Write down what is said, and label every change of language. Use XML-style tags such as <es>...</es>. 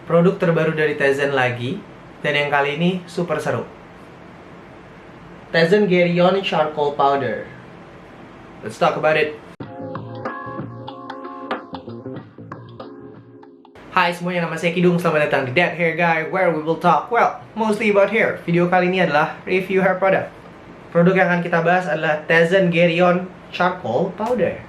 <id>produk terbaru dari Tezen lagi. Dan yang kali ini super seru.</id> <en>Tezen Geryon Charcoal Powder. Let's talk about it.</en> <id>Hai semuanya, nama saya Kidung. Selamat datang di</id> <en>That Hair Guy, where we will talk, well, mostly about hair.</en> <id>Video kali ini adalah review hair product. Produk yang akan kita bahas adalah Tezen Geryon Charcoal Powder.</id>